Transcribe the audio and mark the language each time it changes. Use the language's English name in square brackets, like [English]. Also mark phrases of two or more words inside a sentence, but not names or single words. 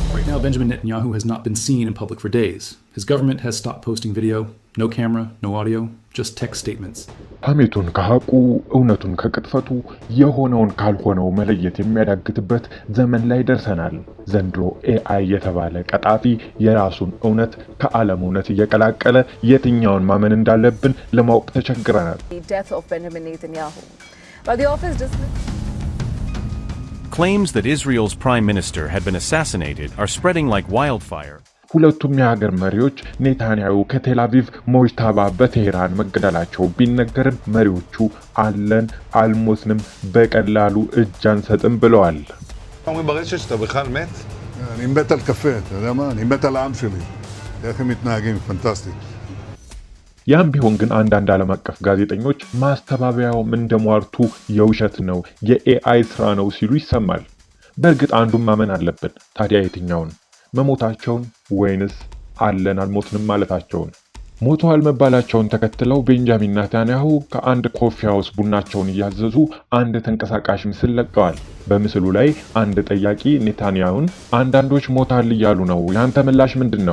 [English] Now, Benjamin Netanyahu has not been seen in public for days. His government has stopped posting video, no camera, no audio, just text statements. [Amharic] ሐሜቱን ከሐቁ እውነቱን ከቅጥፈቱ የሆነውን ካልሆነው መለየት የሚያዳግትበት ዘመን ላይ ደርሰናል። ዘንድሮ AI የተባለ ቀጣፊ የራሱን እውነት ከዓለም እውነት እየቀላቀለ የትኛውን ማመን እንዳለብን ለማወቅ ተቸግረናል። [English] The death of Benjamin Netanyahu. But the office dismissed Claims that Israel's prime minister had been assassinated are spreading like wildfire. [Amharic] ሁለቱም የሀገር መሪዎች ኔታንያሁ ከቴል አቪቭ ሞጅታባ በቴህራን መገደላቸው ቢነገርም መሪዎቹ አለን አልሞትንም በቀላሉ እጅ አንሰጥም ብለዋል። [Hebrew] אומרים ברשת שאתה בכלל מת? אני מת על קפה, אתה יודע מה? אני מת על העם שלי. איך הם מתנהגים, פנטסטי. [Amharic] ያም ቢሆን ግን አንዳንድ ዓለም አቀፍ ጋዜጠኞች ማስተባበያውም እንደሟርቱ የውሸት ነው የኤአይ ስራ ነው ሲሉ ይሰማል። በእርግጥ አንዱን ማመን አለብን። ታዲያ የትኛውን? መሞታቸውን ወይንስ አለን አልሞትንም ማለታቸውን? ሞተዋል መባላቸውን ተከትለው ቤንጃሚን ኔታንያሁ ከአንድ [English] coffee house [Amharic] ቡናቸውን እያዘዙ አንድ ተንቀሳቃሽ ምስል ለቀዋል። በምስሉ ላይ አንድ ጠያቂ ኔታንያሁን አንዳንዶች ሞታል እያሉ ነው፣ ያንተ ምላሽ ምንድነው?